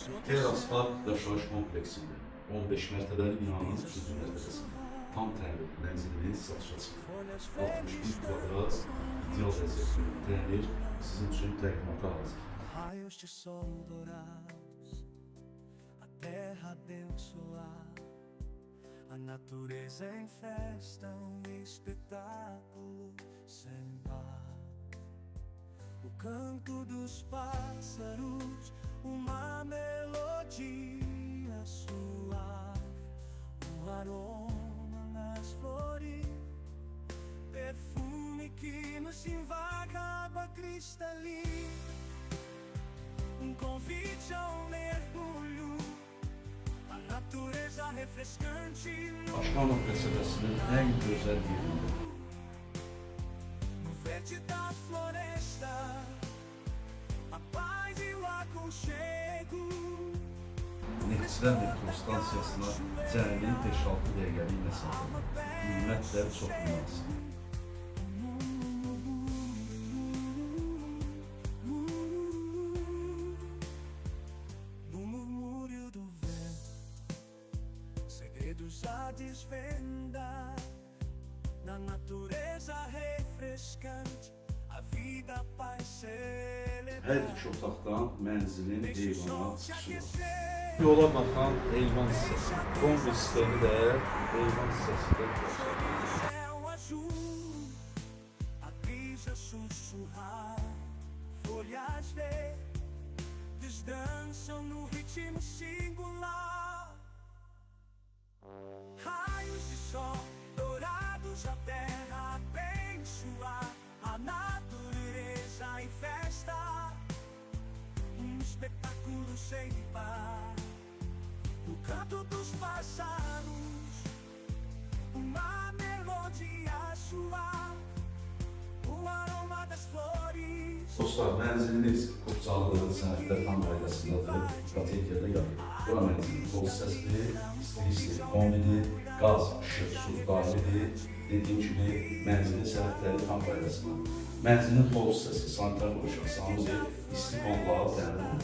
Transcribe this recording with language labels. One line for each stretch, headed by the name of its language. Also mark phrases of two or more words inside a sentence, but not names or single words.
Azerbaijani: Teras Park yaşayış kompleksinde 15 mərtəbəli binanın 3-cü mərtəbəsində tam təmir mənziliniz satışa çıxır. 61 kvadrat ideal vəziyyətdə təmir sizin üçün təqdimata hazır.
Portuguese: Raios de sol dourados, a terra abençoada, a natureza em festa, espetáculo sem par. O canto dos pássaros, uma melodia suave, aroma nas flores, perfume que nos invaga, água cristalina, convite ao mergulho, a natureza refrescante
Azerbaijani: Başkanlıq qəsəbəsinin ən gözəl yerində.
Portuguese: no verde da floresta, a paz e o aconchego.
Azerbaijani: Neftçilər metro stansiyasına cəmi 5-6 dəqiqəlik məsafədə. Qiymət də çox münasib.
Portuguese: No murmúrio do vento, segredos a desvendar, na natureza refrescante, a vida, a paz celebrar.
Azerbaijani: Hər iki otaqdan mənzilin eyvana çıxışı var. Yola baxan eyvan hissəsi. Kombi sistemi də eyvan hissəsində göstərilir.
Portuguese: Céu azul, a brisa sussurrar, folhas verdes dançam no ritmo singular. Raios de sol dourados, a terra abençoar, a natureza em festa, espetáculo sem par. O canto dos pássaros, uma melodia suave, o aroma das flores.
Azerbaijani: Dostlar, mənziliniz Qurçalı sənədlər tam qaydasındadır. Strategiyada yanır. Bura mənzilin qol hissəsidir, isti kombidir, qaz, işıq, su daimidir. Dediyim kimi, mənzilin sənədləri tam qaydasındadır. Mənzilin qol hissəsi, sanitar quruşaq, sanuzi, isti qolları təmin olunur.